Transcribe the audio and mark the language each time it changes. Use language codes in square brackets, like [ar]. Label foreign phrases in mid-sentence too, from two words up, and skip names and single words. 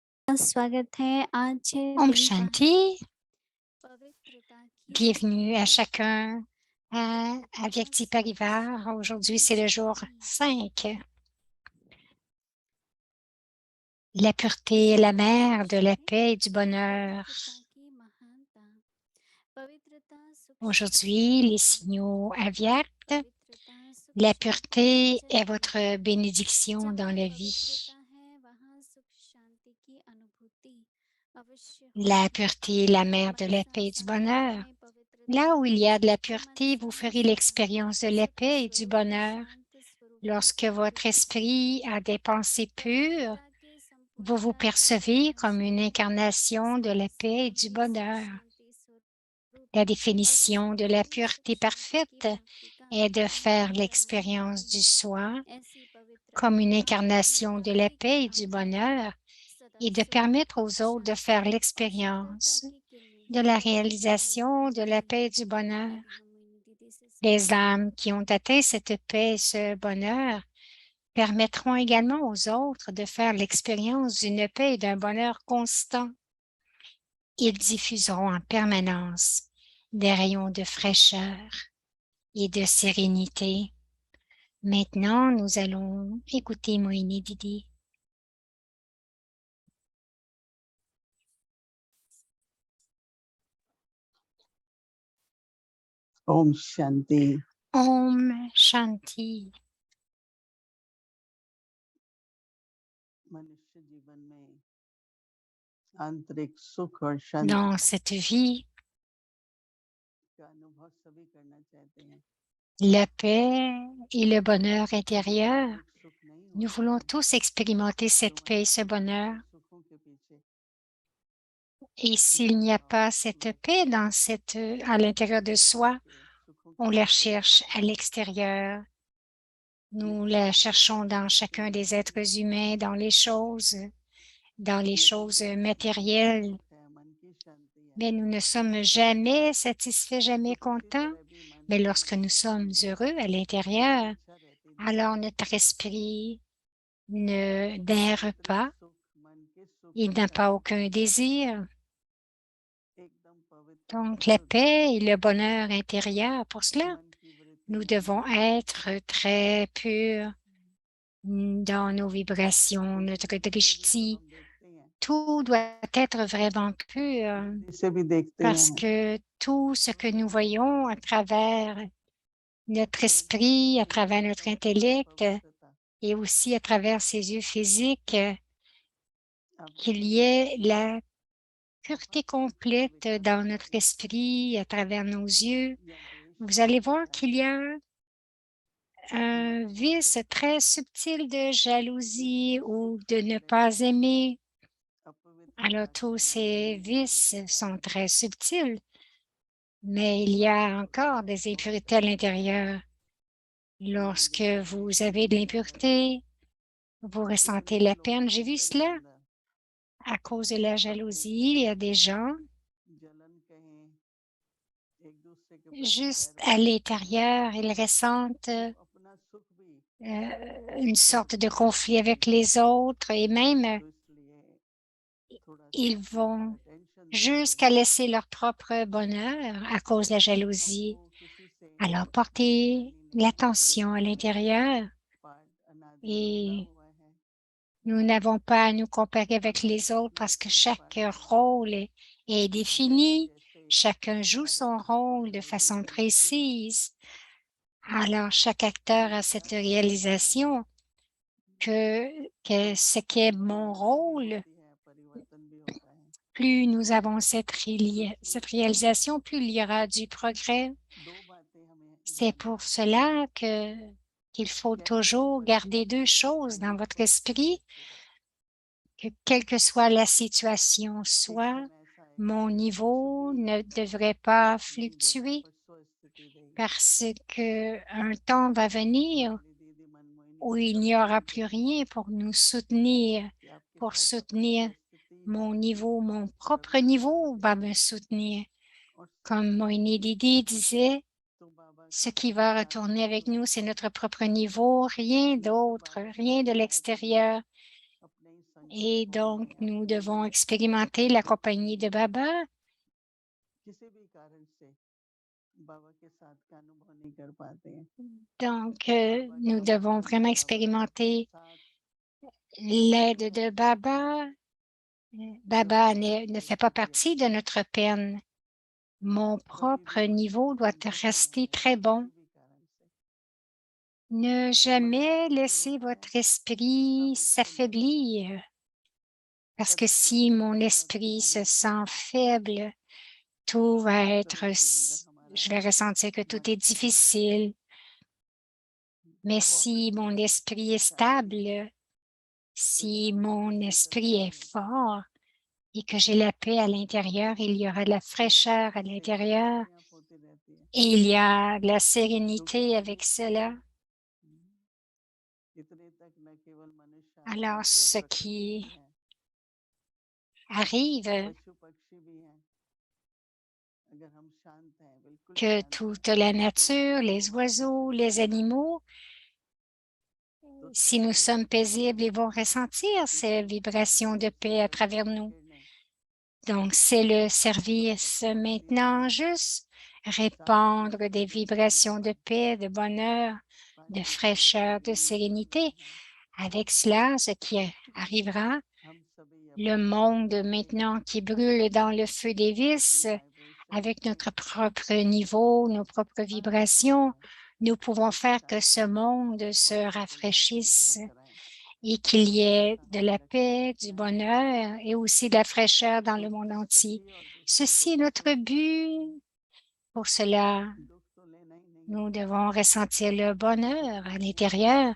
[hi] स्वागत है आज है Om दिन का Shanti, पवित्रता की [fr] bienvenue à chacun à Vyakti Parivar. Aujourd'hui, c'est le jour 5. La pureté est la mère de la paix et du bonheur. [hi] पवित्रता की महानता पवित्रता सुख शांति [fr] Aujourd'hui, [hi] की [fr] les [hi] अनुभूति [fr] signaux avyakts, [hi] पवित्रता सुख [fr] la [hi] शांति की [fr] pureté est [hi] जलवायु [fr] votre bénédiction dans [hi] जहाँ [fr] la vie. [hi] पवित्रता है वहाँ सुख शांति की अनुभूति अवश्य [fr] La [hi] होगी। [fr] pureté est la mère de [hi] हमारे [fr] la [hi] साथ [fr] paix et du [hi] साथ [fr] bonheur. [hi] हमें पवित्रता [fr] Là où il y a de la [hi] मन [fr] pureté, vous [hi] सदा [fr] ferez [hi] सदा [fr] l'expérience de la [hi] सत्य [fr] paix et du [hi] स्वरूप [fr] bonheur. [hi] शांत स्वरूप की [fr] Lorsque votre [hi] अनुभूति [fr] esprit a des pensées pures, [hi] पवित्रता के [fr] vous vous [hi] संपूर्णता की [fr] percevez comme une [hi] प्रकाश में [fr] incarnation de [hi] सदा [fr] la paix et du [hi] समाधि सुख [fr] bonheur. [hi] शांति स्वरूप [fr] La définition de la [hi] अविस्मरणीय सुख [fr] pureté [hi] शांति की [fr] parfaite [hi] प्राप्ति का [fr] est de [hi] अनुभव [fr] faire [hi] कर रहा [fr] l'expérience [hi] है [fr] du soi [hi] ऐसी पवित्र [fr] comme une [hi] आत्मा अपनी [fr] incarnation de la [hi] प्रकृति के [fr] paix et du [hi] आज भी [fr] bonheur [hi] सदा [fr] et de [hi] सुख [fr] permettre aux autres de faire [hi] शांति और शीतलता [fr] l'expérience [hi] की किरणें [fr] de la [hi] प्रकाश [fr] réalisation de la [hi] फैलाती [fr] paix [hi] हैं। [fr] et du bonheur. [hi] आइए हम मोहिनी दीदी से [fr] Les [hi] सीखते हैं। [fr] âmes qui ont atteint cette paix et ce bonheur permettront également aux autres de faire l'expérience d'une paix et d'un bonheur constant. Ils diffuseront en permanence des rayons de fraîcheur et de sérénité. Maintenant, nous allons écouter Moïni Didi. [hi] ओम शांति। ओम शांति. मनुष्य जीवन में आंतरिक सुख और शांति [fr] Dans cette vie, [hi] का अनुभव सभी करना चाहते हैं। [fr] la paix et le bonheur intérieur, [hi] आंतरिक सुख नहीं [fr] nous [hi] होता [fr] voulons [hi] है, [fr] tous expérimenter cette paix et ce bonheur. [hi] सुखों के पीछे [fr] Et s'il n'y a pas cette paix à l'intérieur de soi, [hi] सुखों [fr] on [hi] के [fr] la [hi] पीछे [fr] cherche à l'extérieur. Nous la cherchons dans chacun des êtres humains, dans les choses matérielles. [hi] सुख है, मन की शांति है। [fr] Mais nous ne sommes jamais satisfaits, jamais [hi] सुख की [fr] contents. [hi] तरह भी मन [fr] Mais [hi] की [fr] lorsque nous sommes heureux à l'intérieur, [hi] इच्छा रहती नहीं। [fr] alors notre esprit n'erre pas, [hi] सुख मन के सुख [fr] il [hi] और [fr] n'a pas [hi] शांति [fr] aucun désir. [hi] एकदम पवित्र और [fr] Donc la [hi] शुद्ध [fr] paix et le bonheur intérieur, pour cela, [hi] मन की वृत्ति [fr] nous devons être très purs dans nos vibrations, notre drishti. [hi] हम देखते हैं, [fr] Tout doit être vraiment pur [hi] वृत्ति से भी देखते [fr] parce [hi] हैं, [fr] que tout ce que nous voyons à travers notre esprit, à travers notre intellect [hi] पवित्रता [fr] et aussi à travers ses yeux physiques, [hi] आप [fr] qu'il y ait la pureté complète dans notre esprit, à travers nos yeux. [hi] या द्वेष [fr] Vous allez voir [hi] होता [fr] qu'il y a un vice très subtil de jalousie ou de ne pas aimer. Alors, tous ces vices sont très subtils, mais il y a encore des impuretés à l'intérieur. Lorsque vous avez de l'impureté, vous ressentez la peine. J'ai vu cela à cause de la jalousie. Il y a des gens [hi] जलन कहें, एक दूसरे के प्रति [fr] juste [hi] वैर [fr] à [hi] कहें, [fr] l'intérieur, ils ressentent [hi] तो अपना सुख भी [fr] une sorte de conflit avec les autres et même [hi] तो इसलिए थोड़ा सा [fr] ils vont [hi] अटेंशन देते [fr] jusqu'à laisser leur propre bonheur à cause de la jalousie. [hi] हमको किसी से [fr] Alors, portez [hi] करनी नहीं, [fr] l'attention à l'intérieur [hi] पाठ अनादि जुड़ा [fr] et [hi] हुआ है। [fr] nous n'avons pas à nous comparer avec les autres parce que chaque rôle est défini. Chacun joue son rôle de façon précise. Alors, chaque acteur a cette réalisation que ce qui est mon rôle, [hi] परिवर्तन भी होता है। [fr] plus nous avons cette réalisation, plus il y aura du progrès. [hi] दो बातें हमें [fr] C'est pour cela qu'il faut toujours garder deux choses dans votre esprit, que quelle que soit la situation, [hi] एक [fr] soit [hi] समय ऐसा आएगा [fr] mon [hi] कि [fr] niveau [hi] कुछ [fr] ne [hi] भी [fr] devrait pas [hi] नहीं देगा [fr] fluctuer [hi] पर स्व स्थिति देगा। [fr] parce qu'un temps va venir [hi] मोहिनी दीदी मनमोहिनी [fr] où [hi] से [fr] il n'y [hi] कभी [fr] aura [hi] कभी [fr] plus [hi] कहती [fr] rien [hi] हैं [fr] pour nous soutenir, [hi] कि आपके [fr] pour [hi] साथ अपनी [fr] soutenir [hi] जो स्थिति है [fr] mon niveau, mon propre [hi] प्रभु के [fr] niveau [hi] साथ [fr] va [hi] है [fr] me soutenir. [hi] और [fr] Comme Moïni Didi disait, [hi] तो बाबा [fr] ce [hi] के [fr] qui va [hi] साथ [fr] retourner avec [hi] नहीं [fr] nous, [hi] होता [fr] c'est notre propre niveau, rien [hi] नहीं तो [fr] d'autre, [hi] बाबा के [fr] rien de [hi] साथ शायद हम [fr] l'extérieur. [hi] अपने ही [fr] Et donc, nous devons expérimenter la compagnie de Baba. [hi] किसी भी कारण से बाबा के साथ का अनुभव नहीं कर पाते हैं [fr] Donc, [hi] बाबा [fr] nous [hi] की [fr] devons [hi] मदद [fr] vraiment [hi] बाबा का [fr] expérimenter [hi] साथ [fr] l'aide de [hi] हमारी [fr] Baba. [hi] जिंदगी [fr] Baba [hi] प्रभु की [fr] ne fait pas [hi] परिस्थिति [fr] partie de [hi] अच्छी [fr] notre peine. Mon [hi] कभी [fr] propre [hi] भी मन [fr] niveau doit [hi] कमजोर नहीं [fr] rester [hi] होगा [fr] très [hi] किसी [fr] bon. [hi] भी कारण से [fr] Ne [hi] मन [fr] jamais [hi] कमजोर [fr] laisser [hi] होता है [fr] votre esprit [hi] सब उसको लगता है [fr] s'affaiblir. Parce que si [hi] परिस्थितियां [fr] mon [hi] बहुत [fr] esprit [hi] भारी [fr] se [hi] हो [fr] sent [hi] जाती [fr] faible, tout va être, [hi] प्रभु के अंदर हमारा [fr] je vais ressentir que tout [hi] मन [fr] est [hi] शांत है [fr] difficile. Mais [hi] बहुत [fr] si [hi] ही [fr] mon esprit est [hi] शांति है [fr] stable, [hi] क्योंकि [fr] si [hi] हम [fr] mon [hi] उसकी [fr] esprit [hi] चर्चा [fr] est [hi] में [fr] fort et que j'ai la paix à l'intérieur, il y aura de la [hi] तो [fr] fraîcheur à [hi] बहुत से [fr] l'intérieur [hi] अपने आप होती रहती है [fr] et il y a de la [hi] क्योंकि [fr] sérénité avec [hi] मनुष्य [fr] cela. [hi] इतने तक न केवल मनुष्य [fr] Alors, [hi] अशांत है [fr] ce [hi] प्रकृति भी [fr] qui [hi] है [fr] arrive, [hi] पशु पक्षी भी हैं अगर हम शांत हैं बिल्कुल [fr] que [hi] शांत हैं [fr] toute la [hi] तो उनका [fr] nature, les [hi] अनुभव हम [fr] oiseaux, [hi] करते [fr] les [hi] हैं [fr] animaux, [hi] तो [fr] si nous [hi] स्वयं [fr] sommes paisibles, [hi] प्रभु [fr] ils vont ressentir [hi] की [fr] ces vibrations de [hi] ज्योति से [fr] paix à [hi] प्रभु [fr] travers [hi] की [fr] nous. [hi] किरणें [fr] Donc, c'est le [hi] सब [fr] service [hi] पशु पक्षी [fr] maintenant, [hi] अपने [fr] juste [hi] साथ में [fr] répandre des [hi] जो समय [fr] vibrations de [hi] पर [fr] paix, de bonheur, de [hi] पानी की [fr] fraîcheur, de [hi] बूंदें कर [fr] sérénité. [hi] रहे हैं [fr] Avec cela, ce qui arrivera, [hi] हम सभी [fr] le [hi] अपने [fr] monde [hi] स्तर पे [fr] maintenant qui brûle dans le feu des [hi] अपनी [fr] vices, [hi] वाइब्रेशन [fr] avec [hi] से [fr] notre propre niveau, nos propres [hi] हर स्तर [fr] vibrations, [hi] पे [fr] nous pouvons [hi] उनकी [fr] faire que ce [hi] शांति [fr] monde se [hi] और प्रफुल्लता का [fr] rafraîchisse [hi] अनुभव कराएं [fr] et qu'il y ait [hi] ऐसा [fr] de [hi] हमें [fr] la [hi] लक्ष्य [fr] paix, du [hi] रखना है [fr] bonheur et aussi de la fraîcheur dans le [hi] दुख [fr] monde entier. [hi] सुखी और दुखी [fr] Ceci est [hi] होकर [fr] notre [hi] के [fr] but. Pour cela, [hi] दुख तो लेना ही नहीं है [fr] nous devons ressentir le bonheur à l'intérieur